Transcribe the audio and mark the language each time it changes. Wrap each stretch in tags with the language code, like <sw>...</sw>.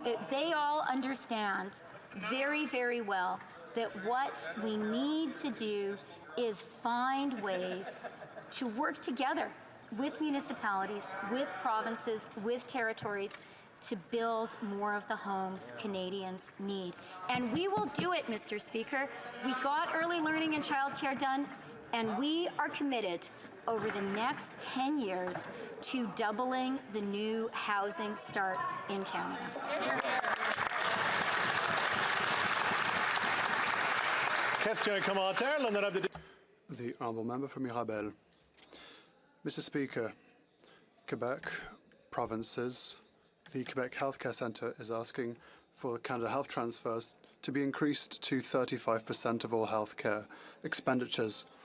<en>They all understand very, very well that what we need to do is find ways to work together with municipalities, with provinces, with territories to build more of the homes Canadians need. And we will do it, Mr. Speaker. We got early learning and childcare done, and we are committed over the next 10 years to doubling the new housing starts in Canada.</en> <fr>Question commentaire, l'honorable député.</fr> <en>The honourable member for Mirabel. Mr. Speaker, Quebec provinces, the Quebec Healthcare Centre is asking for Canada Health transfers to be increased to 35% of all healthcare expenditures.</en>